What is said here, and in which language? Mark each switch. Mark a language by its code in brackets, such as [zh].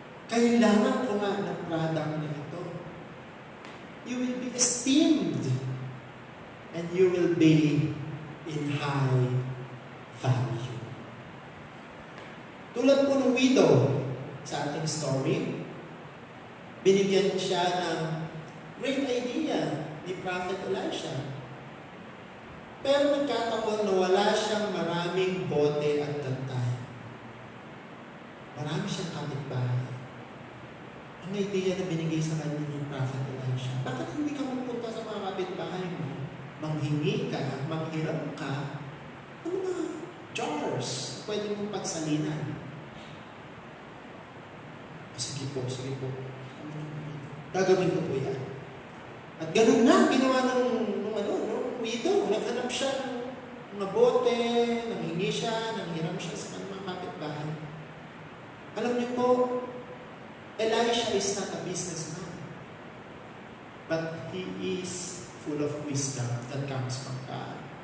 [tl] Kailangan ko nga ng product na ito. [en] You will be esteemed and you will be in high value. [tl] Tulad po ng widow sa ating story, binigyan siya ng great idea ni Prophet Elisha. Pero nagkataon na wala siyang maraming bote at tantay. Marami siyang kapitbahay. Ang idea na binigay sa kanya ni Prophet Elisha, bakit hindi ka magpunta sa mga kapitbahay mo? Manghingi ka, manghiram ka, ng mga jars, pwede mong pagsalinan. Sige po. Gagawin ko po yan. At ganun na, ginawa ng widow. Naghanap siya ng mga bote, nanghingi siya, nanghiram siya sa kanyang kapitbahay. Alam niyo po, [en] Elisha is not a businessman. But he is full of wisdom that comes from God.